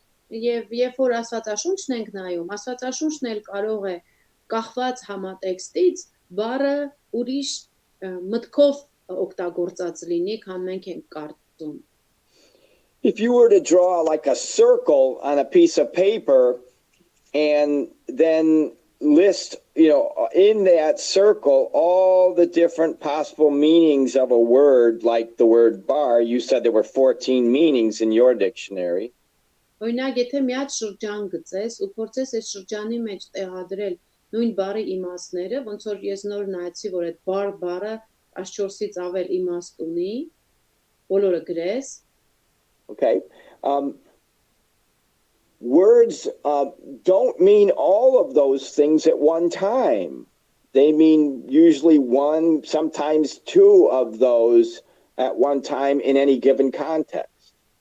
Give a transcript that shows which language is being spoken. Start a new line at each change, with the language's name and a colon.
Armenian: Եվ երբ որ Աստվածաշունչն ենք նայում, Աստվածաշունչն էլ կարող է կախված համատեքստից բառը ուրիշ մտքով օգտագործած լինի, քան մենք ենք կարծում.
English: If you were to draw like a circle on a piece of paper and then list in that circle, all the different possible meanings of a word, like the word bar. You said there were 14 meanings in your dictionary.
Armenian: Օրինակ, եթե մի հատ շրջան գծես ու փորձես այդ շրջանի մեջ տեղադրել նույն բառի իմաստները, ոնց որ ես նոր նայեցի, որ այդ բար բառը այս 4-ից ավել իմաստ ունի, բոլորը գրես.
English: Okay. Words don't mean all of those things at one time. They mean usually one, sometimes two of those at one time in any given context.